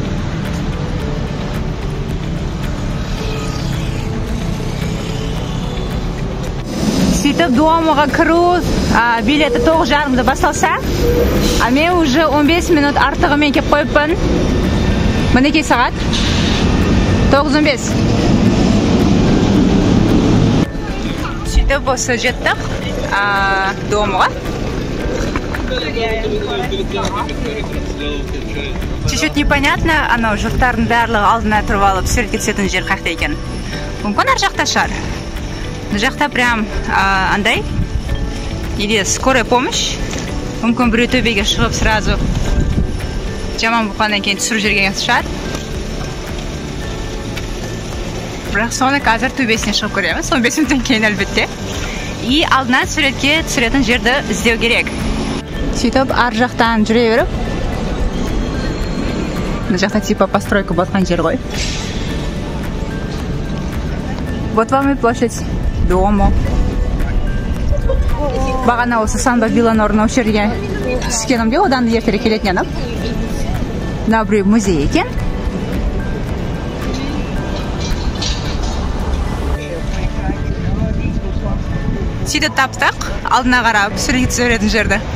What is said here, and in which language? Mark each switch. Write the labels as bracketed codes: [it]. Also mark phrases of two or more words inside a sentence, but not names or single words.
[kk] Сөйтіп Дуомоға кіру билеті 9:30-да басталса, мен уже 15 минут артығымен кеп қойыппын. Мінекей сағат 9:15. Сөйтіп осы жеттік Дуомоға. [ru] Чуть-чуть непонятно, [kk] анау жұрттардың барлығы алдына тұрып алып суретке түсетін жер қайда екен. Мүмкін ар жақта шығар. Мына жақта прям андай, [ru] или скорая помощь. [kk] Мүмкін біреу төбеге шығып сразу жаман болғаннан кейін түсіріп жүрген шығар. Бірақ соны қазір төбесіне шығып көреміз. 15 минуттан кейін әлбетте. И алдынан суретке түсіретін жерді іздеу керек. Сөйтіп ар жақтан жүре беріп. Мына жақта [ru] типа постройка [kk] батқан жер ғой. [ru] Вот вам и площадь Дуомо. [kk] Бағана осы Сан-Бабилоның орнына осы жерге түскенімде одан да ертерек келетін едім. Мына біреу музей екен. Сөйтіп таптық, алдына қарап суретке түсіретін жерді.